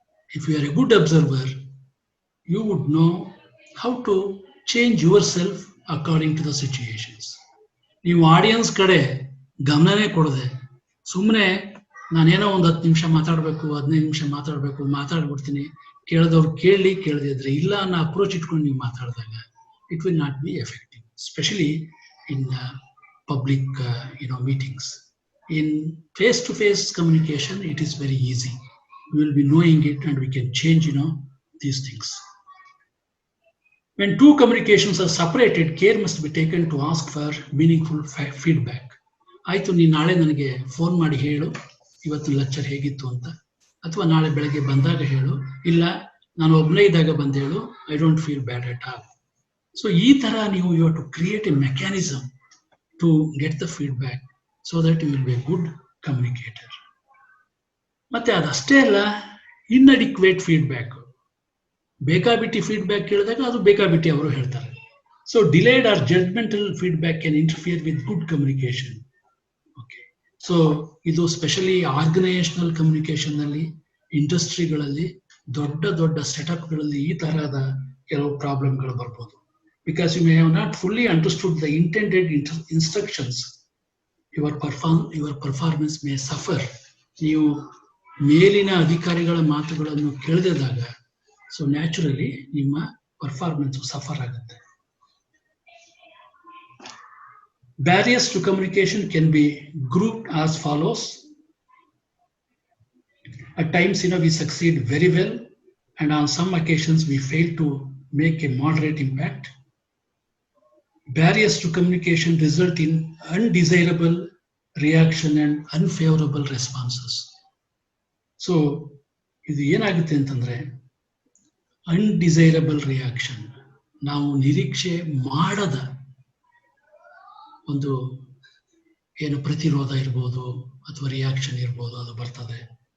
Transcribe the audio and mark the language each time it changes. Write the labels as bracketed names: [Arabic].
[English] If you are a good observer, you would know how to change yourself according to the situations. [Kannada] ನೀವು audience ಕಡೆ ಗಮನನೇ ಕೊಡದೆ ಸುಮ್ಮನೆ ನಾನೇನೋ ಒಂದು 10 ನಿಮಿಷ ಮಾತಾಡಬೇಕು, 15 ನಿಮಿಷ ಮಾತಾಡಬೇಕು, ಮಾತಾಡ್ಬಿಡ್ತೀನಿ, ಕೇಳಿದವ್ರು ಕೇಳದೇ ಇದ್ರೆ ಇಲ್ಲ ಅನ್ನೋ ಅಪ್ರೋಚ್ ಇಟ್ಕೊಂಡು ನೀವು ಮಾತಾಡಿದಾಗ [English] It will not be effective, especially in public meetings. In face to face communication it is very easy. We will be knowing it and we can change these things. When two communications are separated, care must be taken to ask for meaningful feedback. [Kannada] ಆಯ್ತು, ನೀನು ನಾಳೆ ನನಗೆ phone ಮಾಡಿ ಹೇಳು ಇವತ್ತು lecture ಹೇಗಿತ್ತು ಅಂತ, ಅಥವಾ ನಾಳೆ ಬೆಳಗ್ಗೆ ಬಂದಾಗ ಹೇಳು, ಇಲ್ಲ ನಾನು ಒಬ್ಬನೇ ಇದ್ದಾಗ ಬಂದು ಹೇಳು, [English] I don't feel bad at all. So [Kannada] ಈ ತರ ನೀವು [English] You have to create a mechanism to get the feedback so that you will be a good communicator. [Kannada] ಮತ್ತೆ ಅದಷ್ಟೇ ಅಲ್ಲ, [English] Inadequate feedback. [Kannada] ಬೇಕಾಬಿಟ್ಟಿ ಫೀಡ್ಬ್ಯಾಕ್ ಕೇಳಿದಾಗ ಅದು ಬೇಕಾಬಿಟ್ಟಿ ಅವರು ಹೇಳ್ತಾರೆ. [English] So delayed or judgmental feedback can interfere with good communication. [Kannada] So ಇದು ಸ್ಪೆಷಲಿ ಆರ್ಗನೈಸೇಷನಲ್ ಕಮ್ಯುನಿಕೇಶನ್ ನಲ್ಲಿ, ಇಂಡಸ್ಟ್ರಿಗಳಲ್ಲಿ, ದೊಡ್ಡ ದೊಡ್ಡ ಸೆಟಪ್ಗಳಲ್ಲಿ ಈ ತರಹದ ಕೆಲವು ಪ್ರಾಬ್ಲಮ್ಗಳು ಬರ್ಬೋದು. [English] Because you may have not fully understood the intended instructions, your performance may suffer. [Kannada] ನೀವು ಮೇಲಿನ ಅಧಿಕಾರಿಗಳ ಮಾತುಗಳನ್ನು ಕೇಳದಿದ್ದಾಗ ಸೊ ನ್ಯಾಚುರಲಿ ನಿಮ್ಮ ಪರ್ಫಾರ್ಮೆನ್ಸ್ ಸಫರ್ ಆಗುತ್ತೆ. [English] Barriers to communication can be grouped as follows. At times, we succeed very well, and on some occasions we fail to make a moderate impact. Barriers to communication result in undesirable reaction and unfavorable responses. [Kannada] So, ಇದು ಏನಾಗುತ್ತೆ ಅಂತಂದ್ರೆ undesirable reaction, ನಾವು ನಿರೀಕ್ಷೆ ಮಾಡದ ಒಂದು ಏನು ಪ್ರತಿರೋಧ ಇರ್ಬೋದು ಅಥವಾ ರಿಯಾಕ್ಷನ್ ಇರ್ಬೋದು, ಅದು ಬರ್ತದೆ.